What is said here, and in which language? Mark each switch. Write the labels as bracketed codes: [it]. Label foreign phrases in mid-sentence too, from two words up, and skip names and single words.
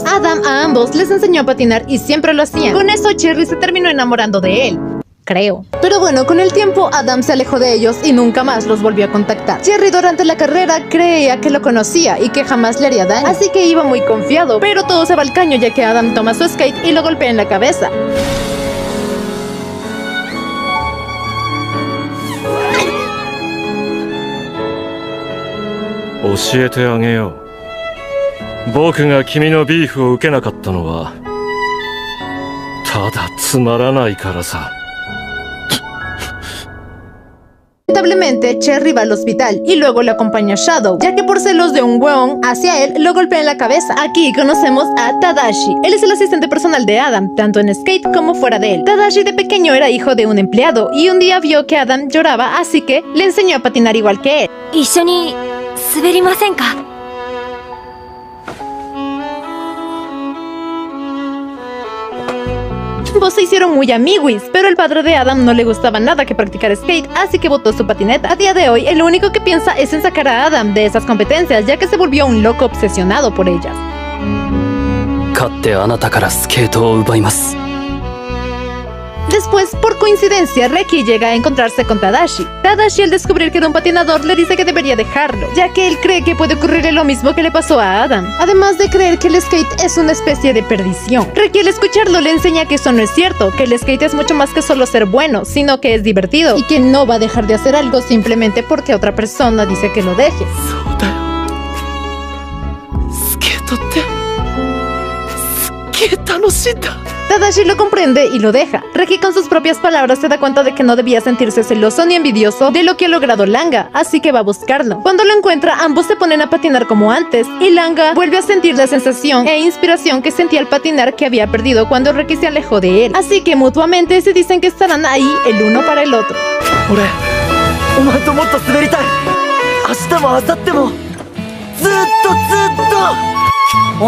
[es] Adam a ambos les enseñó a patinar y siempre lo hacían. Con eso Cherry se terminó enamorando de él. Creo. Pero bueno, con el tiempo Adam se alejó de ellos y nunca más los volvió a contactar. Cherry durante la carrera creía que lo conocía y que jamás le haría daño, así que iba muy confiado, pero todo se va al caño ya que Adam toma su skate y lo golpea en la cabeza. [ja] 教えてあげよう。僕が君のビーフを受けなかったのはただつまらないからさ。 [es] Lamentablemente, Cherry va al hospital y luego le acompaña Shadow, ya que por celos de un hueón hacia él lo golpea en la cabeza. Aquí conocemos a Tadashi. Él es el asistente personal de Adam, tanto en skate como fuera de él. Tadashi de pequeño era hijo de un empleado y un día vio que Adam lloraba, así que le enseñó a patinar igual que él. [ja] 一緒に滑りませんか? [es] Ambos se hicieron muy amiguis, pero el padre de Adam no le gustaba nada que practicar skate, así que botó su patineta. A día de hoy, el único que piensa es en sacar a Adam de esas competencias, ya que se volvió un loco obsesionado por ellas. [ja] 勝ってあなたからスケートを奪います。 [es] Después, por coincidencia, Reki llega a encontrarse con Tadashi. Tadashi, al descubrir que era un patinador, le dice que debería dejarlo, ya que él cree que puede ocurrirle lo mismo que le pasó a Adam, además de creer que el skate es una especie de perdición. Reki, al escucharlo, le enseña que eso no es cierto, que el skate es mucho más que solo ser bueno, sino que es divertido, y que no va a dejar de hacer algo simplemente porque otra persona dice que lo deje. [ja] そうだよ。スケートってすっげえ楽しいんだ。 [es] Tadashi lo comprende y lo deja. Reki con sus propias palabras se da cuenta de que no debía sentirse celoso ni envidioso de lo que ha logrado Langa, así que va a buscarlo. Cuando lo encuentra, ambos se ponen a patinar como antes, y Langa vuelve a sentir la sensación e inspiración que sentía al patinar que había perdido cuando Reki se alejó de él. Así que mutuamente se dicen que estarán ahí el uno para el otro. [ja] 俺、お前ともっと滑りたい。明日も明後日もずっと。